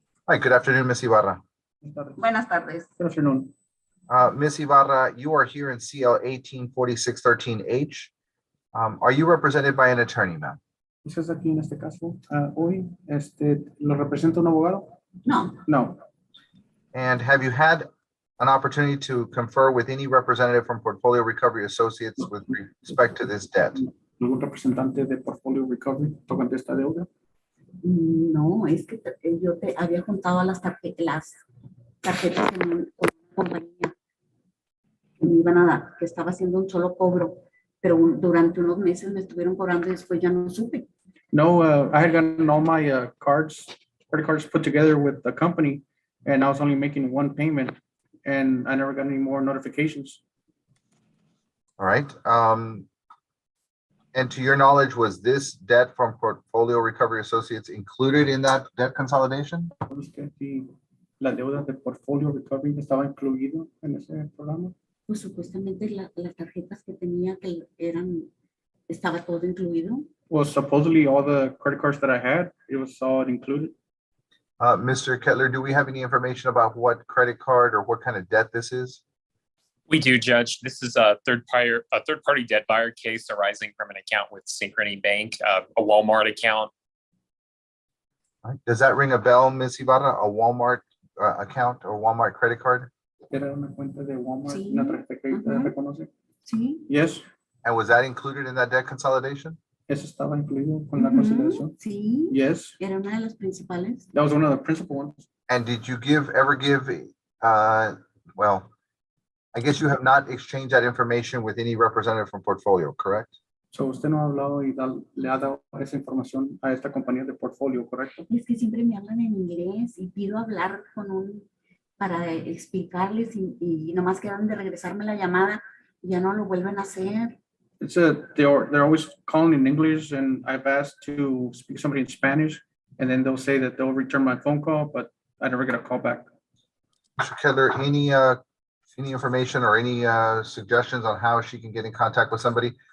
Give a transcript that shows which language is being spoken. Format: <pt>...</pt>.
<en>Hi, good afternoon, Ms. Ibarra.</en> <es>Buenas tardes.</es> <en>Good afternoon. Ms. Ibarra, you are here in CL 184613H. Are you represented by an attorney, ma'am?</en> <es>¿Estás aquí en este caso hoy? ¿Lo representa un abogado? No, No.</es> <en>And have you had an opportunity to confer with any representative from Portfolio Recovery Associates with respect to this debt?</en> <es>¿Algún representante de Portfolio Recovery tocante esta deuda? no, es que yo te había juntado las tarjetas con una compañía que me iban a dar, que estaba haciendo un solo cobro, pero durante unos meses me estuvieron cobrando y después ya no supe.</es> <en>No, I had gotten all my credit cards put together with the company, and I was only making one payment, and I never got any more notifications. All right. And to your knowledge, was this debt from Portfolio Recovery Associates included in that debt consolidation?</en> <es>¿La deuda de Portfolio Recovery estaba incluido en ese programa? Pues supuestamente las tarjetas que tenía que estaba todo incluido.</es> <en>Well, supposedly all the credit cards that I had, it was all included. Mr. Kettler, do we have any information about what credit card or what kind of debt this is? We do, Judge. This is a third-party debt buyer case arising from an account with Synchrony Bank, a Walmart account. All right. Does that ring a bell, Ms. Ibarra? A Walmart account or Walmart credit card?</en> <es>¿Era una cuenta de Walmart? Sí. ¿Una tarjeta de crédito reconoce? Sí.</es> <en>Yes. And was that included in that debt consolidation?</en> <es>¿Eso estaba incluido con la consideración? Sí.</es> <en>Yes.</en> <es>Era una de las principales.</es> <en>That was one of the principal ones. And did you ever give, well, I guess you have not exchanged that information with any representative from Portfolio, correct?</en> <es>So usted no ha hablado y le ha dado esa información a esta compañía de portfolio, ¿correcto? Es que siempre me hablan en inglés y pido hablar para explicarles y nomás quedan de regresarme la llamada y ya no lo vuelven a hacer.</es> <en>It's they're always calling in English, and I've asked to speak to somebody in Spanish, and then they'll say that they'll return my phone call, but I never get a call back. Mr. Kettler, any information or any suggestions on how she can get in contact with somebody?</en>